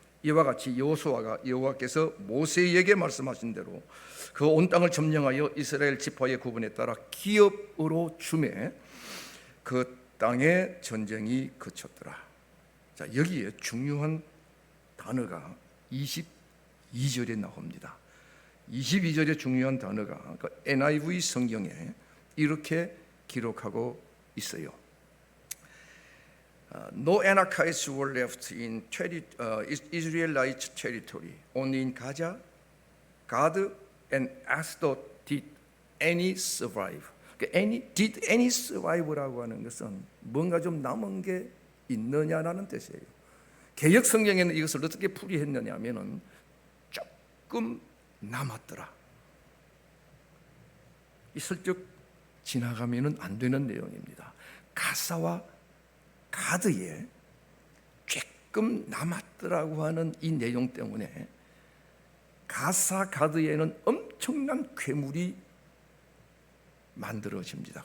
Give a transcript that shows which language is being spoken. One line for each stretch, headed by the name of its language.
Korean: 이와 같이 여호수아가 여호와께서 모세에게 말씀하신 대로 그 온 땅을 점령하여 이스라엘 지파의 구분에 따라 기업으로 주매 그 땅의 전쟁이 그쳤더라. 자, 여기에 중요한 단어가 22절에 나옵니다. 22절의 중요한 단어가 그 NIV 성경에 이렇게 기록하고 있어요.
English: No Anakites were left in Israelite territory. Only in Gaza, Gad, and Ashdod did any survive. Did any survive
Korean: 라고 하는 것은 뭔가 좀 남은 게 있느냐라는 뜻이에요. 개역 성경에는 이것을 어떻게 풀이했느냐면은 조금 남았더라. 이 슬쩍 지나가면은 안 되는 내용입니다. 가사와 가드에 조금 남았더라고 하는 이 내용 때문에 가사 가드에는 엄청난 괴물이 만들어집니다.